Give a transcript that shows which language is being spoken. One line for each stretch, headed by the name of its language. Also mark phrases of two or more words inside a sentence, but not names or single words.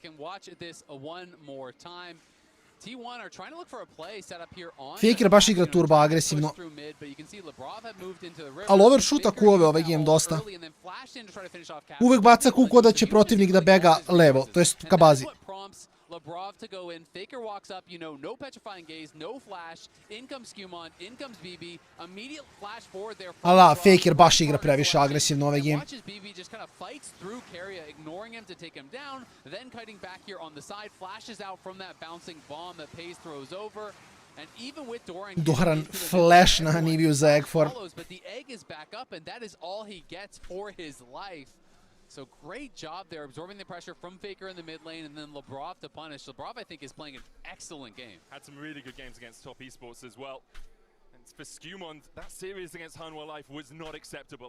Serbian: Faker baš igra turbo agresivno. Ali overshoota Q-ove ovaj game dosta. Uvek baca Q ko da će protivnik da bega levo, to jest ka bazi.
English: Lebrov to go in, Faker walks up, you know, no petrifying gaze, no flash, in comes Skumon, in comes BB, immediate flash forward there.
Serbian: Ala, Faker baš igra previše agresivno ovaj game.
English: Watches BB just kind of fights through Carrier, ignoring him to take him down, then kiting back here on the side, flashes out from that bouncing bomb that Pays throws over. And even with
Serbian: Doran flash na Niviju za
English: egg form. But the egg is back up, and that is all he gets for his life. So great job there, absorbing the pressure from Faker in the mid lane, and then Lebrov to punish. Lebrov, I think, is playing an excellent game. Had some really good games against top esports as well. And for Skumon, that series against Hanwha Life was not acceptable.